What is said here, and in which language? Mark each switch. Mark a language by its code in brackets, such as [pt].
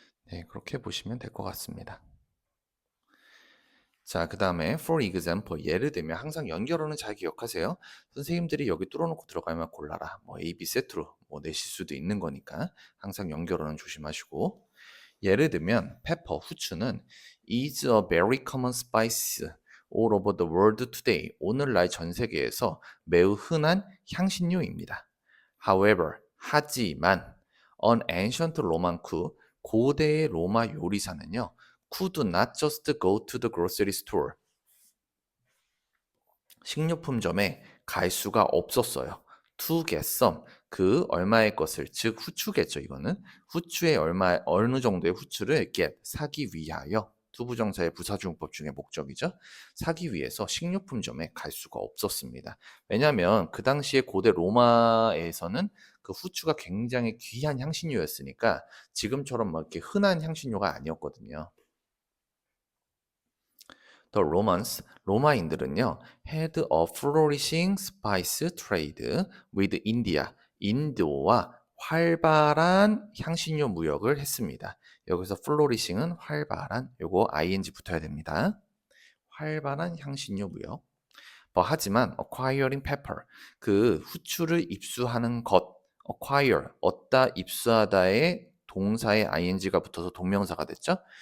[ko] 네, 그렇게 보시면 될 것 같습니다. 자, 그 다음에 [en] for example, [ko] 예를 들면 항상 연결어는 잘 기억하세요. 선생님들이 여기 뚫어놓고 들어가면 골라라. 뭐 A, B 세트로 뭐 내실 수도 있는 거니까 항상 연결어는 조심하시고. 예를 들면 [en] pepper, [ko] 후추는 [en] is a very common spice all over the world today. [ko] 오늘날 전 세계에서 매우 흔한 향신료입니다. [en] However, [ko] 하지만 [en] an ancient Roman cook, [ko] 고대의 로마 요리사는요. [en] could not just go to the grocery store. [ko] 식료품점에 갈 수가 없었어요. [en] to get some, [ko] 그 얼마의 것을, 즉 후추겠죠. 이거는 후추의 얼마, 어느 정도의 후추를 get, 사기 위하여, 투부정사의 부사주용법 중에 목적이죠. 사기 위해서 식료품점에 갈 수가 없었습니다. 왜냐하면 그 당시에 고대 로마에서는 그 후추가 굉장히 귀한 향신료였으니까 지금처럼 막 이렇게 흔한 향신료가 아니었거든요. [en] The Romans, [ko] 로마인들은요, [en] had a flourishing spice trade with India, [ko] 인도와 활발한 향신료 무역을 했습니다. 여기서 flourishing은 활발한, 요거 ing 붙어야 됩니다. 활발한 향신료 무역. 하지만 [en] acquiring pepper, [ko] 그 후추를 입수하는 것, acquire, 얻다, 입수하다의 동사에 ing가 붙어서 동명사가 됐죠?